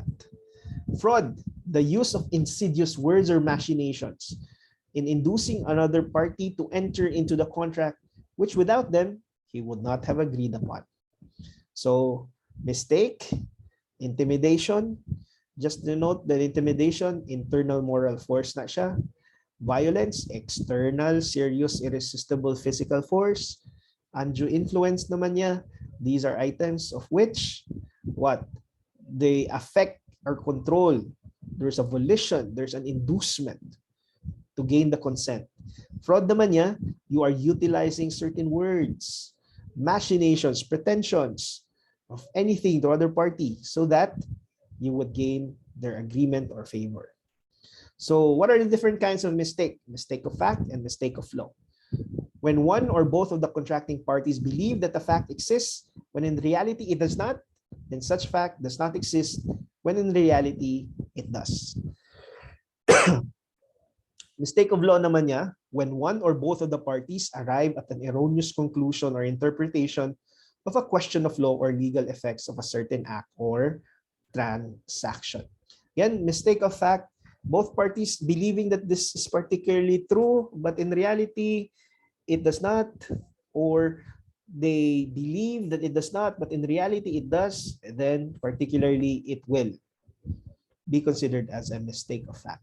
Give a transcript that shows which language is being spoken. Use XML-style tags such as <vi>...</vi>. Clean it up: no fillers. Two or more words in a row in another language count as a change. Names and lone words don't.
<en>Fraud, the use of insidious words or machinations in inducing another party to enter into the contract which without them he would not have agreed upon. So mistake, intimidation, just to note that intimidation, internal moral force</en> <hil>na siya.</hil> <en>Violence, external, serious, irresistible physical force. Undue influence</en> <hil>naman niya.</hil> <en>These are items of which, what? They affect or control. There's a volition, there's an inducement to gain the consent. Fraud</en> <hil>naman niya,</hil> <en>you are utilizing certain words, machinations, pretensions of anything to other party so that you would gain their agreement or favor. So what are the different kinds of mistake? Mistake of fact and mistake of law. When one or both of the contracting parties believe that the fact exists when in reality it does not, then such fact does not exist when in reality it does. Mistake of law</en> <hil>naman niya,</hil> <en>when one or both of the parties arrive at an erroneous conclusion or interpretation of a question of law or legal effects of a certain act or transaction. Again, mistake of fact, both parties believing that this is particularly true, but in reality, it does not, or they believe that it does not, but in reality it does, then particularly it will be considered as a mistake of fact.</en>